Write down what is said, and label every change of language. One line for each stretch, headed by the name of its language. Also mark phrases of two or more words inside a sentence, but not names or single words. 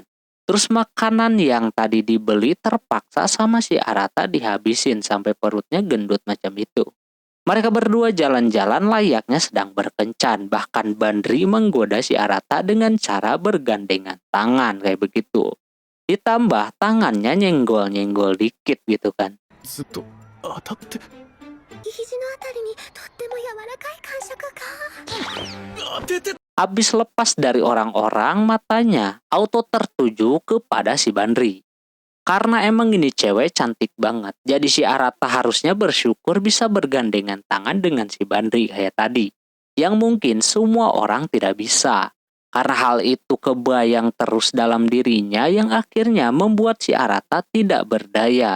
Indonesian: Terus makanan yang tadi dibeli terpaksa sama si Arata dihabisin sampai perutnya gendut macam itu. Mereka berdua jalan-jalan layaknya sedang berkencan, bahkan Bandri menggoda si Arata dengan cara bergandengan tangan kayak begitu. Ditambah tangannya nyenggol-nyenggol dikit gitu kan.
Japanese: ずっと当たって。肘のあたりにとっても柔らかい感触が。当てて。
Indonesian: Habis lepas dari orang-orang, matanya auto tertuju kepada si Bandri. Karena emang ini cewek cantik banget, jadi si Arata harusnya bersyukur bisa bergandengan tangan dengan si Bandri kayak tadi. Yang mungkin semua orang tidak bisa. Karena hal itu kebayang terus dalam dirinya yang akhirnya membuat si Arata tidak berdaya.